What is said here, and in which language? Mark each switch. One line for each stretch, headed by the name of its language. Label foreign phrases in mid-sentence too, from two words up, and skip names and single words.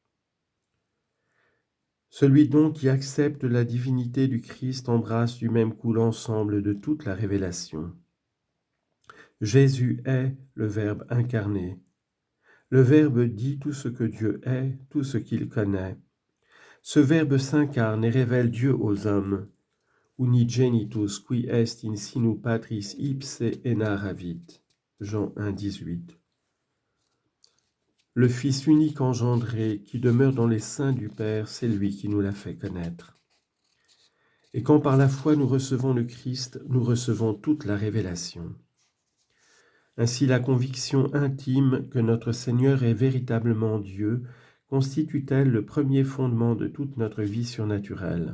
French: Celui donc qui accepte la divinité du Christ embrasse du même coup l'ensemble de toute la révélation. Jésus est le Verbe incarné. Le Verbe dit tout ce que Dieu est, tout ce qu'il connaît. Ce Verbe s'incarne et révèle Dieu aux hommes.
Latin: Unigenitus qui est in sinu patris ipse enaravit.
French: Jean 1, 18. Le Fils unique engendré qui demeure dans les seins du Père, c'est lui qui nous l'a fait connaître. Et quand par la foi nous recevons le Christ, nous recevons toute la révélation. Ainsi la conviction intime que notre Seigneur est véritablement Dieu constitue-t-elle le premier fondement de toute notre vie surnaturelle.